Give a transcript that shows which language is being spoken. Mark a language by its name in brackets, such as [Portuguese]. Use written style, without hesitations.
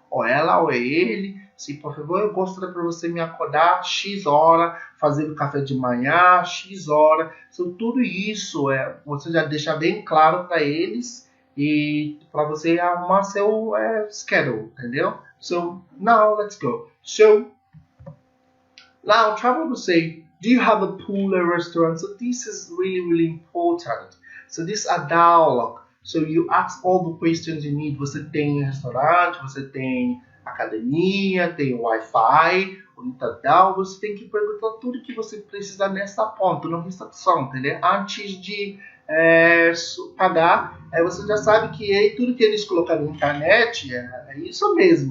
[Portuguese] Ou ela ou ele, se por favor, eu gostaria para você me acordar X hora, fazer o café de manhã, X hora. So, tudo isso você já deixa bem claro para eles e para você arrumar seu schedule, entendeu? [English] So, now let's go. So, now travel to say, do you have a pool or restaurant? So this is really important. So this is a dialogue. So you ask all the questions you need. [Portuguese] Você tem restaurante, você tem academia, tem Wi-Fi, tal. Você tem que perguntar tudo que você precisa nessa ponta, na recepção, entendeu? Antes de pagar, você já sabe que tudo que eles colocaram na internet é isso mesmo.